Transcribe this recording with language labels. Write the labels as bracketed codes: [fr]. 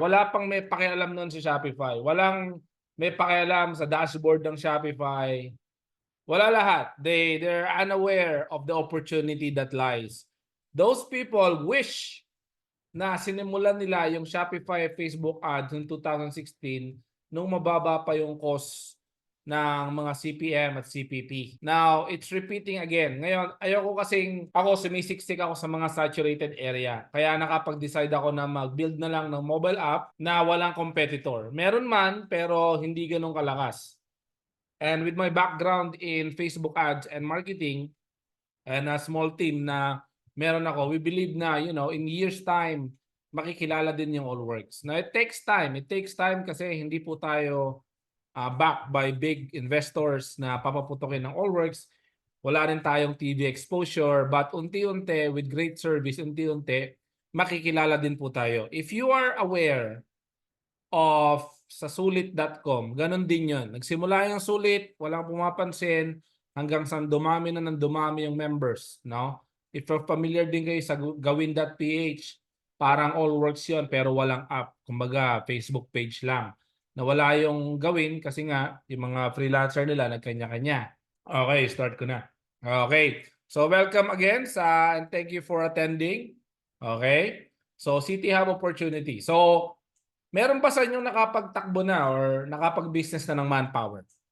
[tl] Wala pang may pakialam noon sa Shopify. Walang may pakialam sa dashboard ng Shopify. Wala lahat. [en] They're unaware of the opportunity that lies. Those people wish [tl] na sinimulan nila yung Shopify Facebook ads noong 2016 nung mababa pa yung cost ng mga CPM at CPP. [en] Now, it's repeating again. [tl] Ngayon, ayoko kasing ako sumisiksik ako sa mga saturated area. Kaya nakapag-decide ako na mag-build na lang ng mobile app na walang competitor. Meron man, pero hindi ganun kalakas. [en] And with my background in Facebook ads and marketing and a small team [tl] na meron ako, [en] we believe na, in years time, [tl] makikilala din yung Allworks. [en] Now, it takes time. It takes time [tl] kasi hindi po tayo [en] backed by big investors [tl] na papaputokin ng Allworks. Wala rin tayong TV exposure, but unti-unti, [en] with great service, [tl] unti-unti, makikilala din po tayo. [en] If you are aware of sa sulit.com, [tl] ganun din yun. Nagsimula yung sulit, walang pumapansin, hanggang sa dumami na ng dumami yung members. No? [en] If you're familiar [tl] din kayo sa gawin.ph, parang Allworks yun, pero walang app. Kumbaga, Facebook page lang. Nawala yung gawin kasi nga, yung mga freelancer nila, nagkanya-kanya. Okay, start ko na. Okay. [en] So, welcome again and thank you for attending. Okay. So, City Hub Opportunity. [tl] So, meron pa sa inyong nakapagtakbo na or nakapag-business na ng manpower?